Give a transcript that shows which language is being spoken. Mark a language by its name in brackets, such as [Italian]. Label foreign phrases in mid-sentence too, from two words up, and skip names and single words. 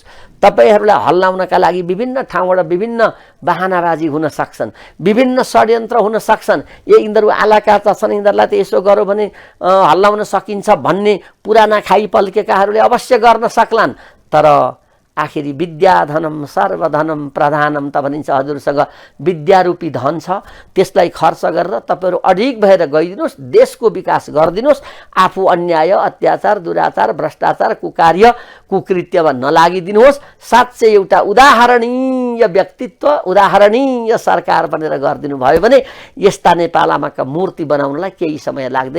[Nepali] तपाईहरूलाई हल्लाउनका लागि विभिन्न ठाउँबाट विभिन्न बहानाबाजी हुन सक्छन्, विभिन्न षड्यन्त्र हुन सक्छन्। यिनीहरू आलाकाचा छन्, यिनीहरूलाई त यसो गर्यो भने हल्लाउन सकिन्छ भन्ने पुराना खाइ पल्केकाहरूले अवश्य गर्न सक्लान्। तर आखिरी [Sanskrit] विद्याधनम सर्वधनम प्रधानम [Nepali] त भनिन्छ। हजुरसँग विद्यारूपी धन छ, त्यसलाई खर्च गरेर तपाईहरू अडिग भएर गइदिनुहोस्, देशको विकास गरिदिनुहोस्, आफू अन्याय अत्याचार दुराचार भ्रष्टाचार कुकार्य कुकृत्यमा नलागिदिनुहोस्। साँच्चै एउटा उदाहरणीय व्यक्तित्व उदाहरणीय सरकार बनेर गरिदिनु भयो भने यस्ता नेपाल आमाका मूर्ति बनाउनलाई केही समय लाग्दैन।